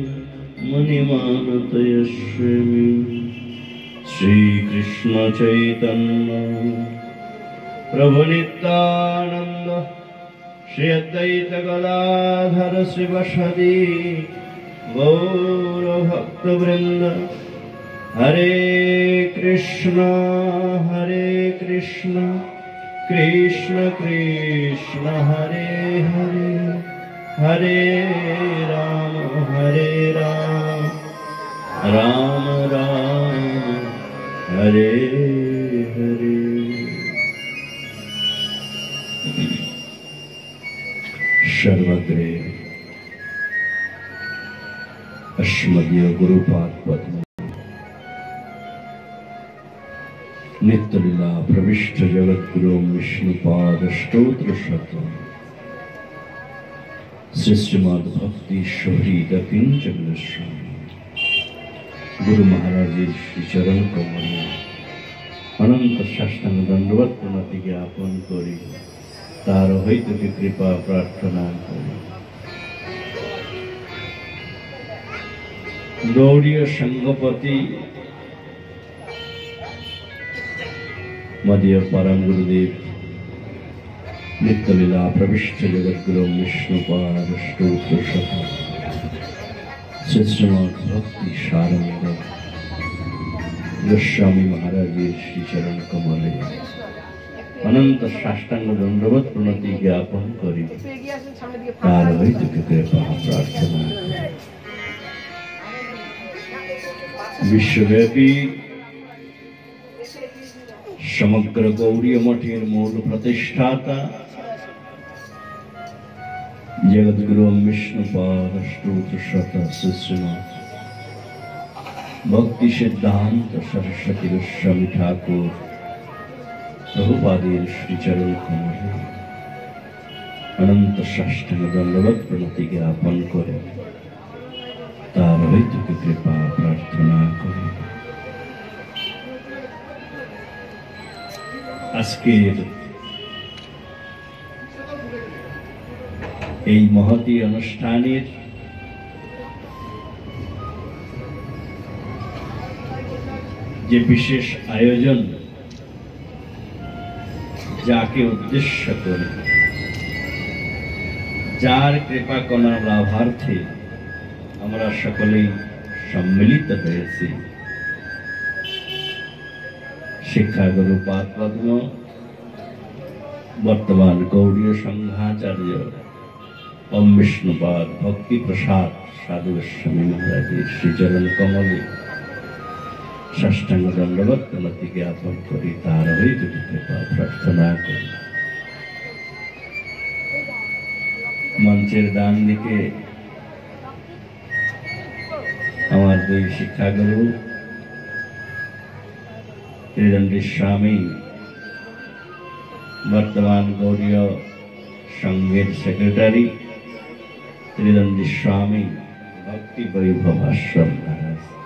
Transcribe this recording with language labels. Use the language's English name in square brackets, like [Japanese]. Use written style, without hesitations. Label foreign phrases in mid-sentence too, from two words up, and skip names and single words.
[Bangla] মুনিমানতয়স্মি শ্রীকৃষ্ণ চৈতন্য প্রভু নিত্যানন্দ শ্রী অদ্বৈত গদাধর শিবসদি গৌরভক্তবৃন্দ হরে কৃষ্ণ কৃষ্ণ কৃষ্ণ হরে হরে হরে রাম রাম রাম হরে হরে। সর্বগ্রে অস্মদীয় গুরুপাদ পদ্ম নিত্যলীলা প্রবিষ্ট জগদ্গুরু বিষ্ণুপাদ স্তোত্র শতম্ শ্রীমদ্ ভক্তি শোহরীদ কিঞ্চন স্বামী গুরু মহারাজ শ্রী চরণ কমলে অনন্ত সাষ্টাঙ্গ দণ্ডবৎ প্রণতি জ্ঞাপন করি তার হৈতুকী কৃপা প্রার্থনা করি গৌড়ীয় সংঘপতি মদীয় পরম গুরুদেব নিত্যলীলা প্রবিষ্ট জগদ্গুরু বিষ্ণুপাদ স্তোত্র শতম্ শ্রীমদ্ ভক্তি সারঙ্গ গোস্বামী মহারাজ শ্রী চরণ কমলে অনন্ত সাষ্টাঙ্গ দণ্ডবৎ প্রণতি জ্ঞাপন করি তার হৈতুকী কৃপা প্রার্থনা বিশ্বব্যাপী সমগ্র গৌড়ীয় মঠের মূল প্রতিষ্ঠাতা জগদ্গুরু বিষ্ণুপাদ স্তোত্র শতম্ শ্রীমদ্ ভক্তি সিদ্ধান্ত সরস্বতী গোস্বামী ঠাকুর প্রভুপাদের শ্রী চরণ কমলে অনন্ত সাষ্টাঙ্গ দণ্ডবৎ প্রণতি জ্ঞাপন করে তার হৈতুকী কৃপা প্রার্থনা করে। आजकेर এই মহতী অনুষ্ঠানের যে বিশেষ আয়োজন যাকে উদ্দেশ্য করে যার কৃপা কণা লাভার্থে আমরা সকলেই সম্মিলিত হয়েছি শিক্ষাগুরু পাদ পদ্ম বর্তমান গৌড়ীয় সংঘাচার্য ওম বিষ্ণুপাদ ভক্তি প্রসাদ সাধু গোস্বামী মহারাজ শ্রী চরণ কমলে ষষ্ঠাঙ্গ দণ্ডবৎ প্রণতি জ্ঞাপন করি তার হৈতুকী কৃপা প্রার্থনা করি। মঞ্চের ডান দিকে আমার দুই শিক্ষাগুরু ত্রিদণ্ডী স্বামী বর্তমান গৌড়ীয় সংঘের সেক্রেটারি, ত্রিদণ্ডী স্বামী ভক্তি বৈভব আশ্রম মহারাজ